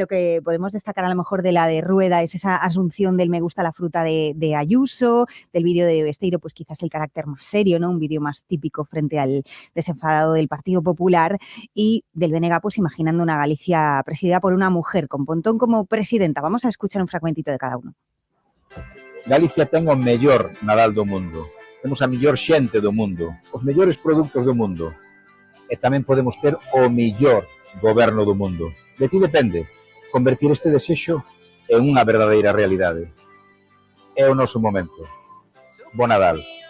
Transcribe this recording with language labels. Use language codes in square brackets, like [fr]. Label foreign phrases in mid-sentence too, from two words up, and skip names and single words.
[es] Lo que podemos destacar a lo mejor de la de Rueda es esa asunción del me gusta la fruta de Ayuso, del vídeo de Besteiro, pues quizás el carácter más serio, ¿no? Un vídeo más típico frente al desenfadado del Partido Popular, y del BNG, pues imaginando una Galicia presidida por una mujer con Pontón como presidenta. Vamos a escuchar un fragmentito de cada uno. [gl] Galicia ten o mellor Nadal do mundo. Temos a mellor xente do mundo, os mellores produtos do mundo. E tamén podemos ter o mellor goberno do mundo. De ti depende convertir este desexo en unha verdadeira realidade. É o noso momento. Bo Nadal.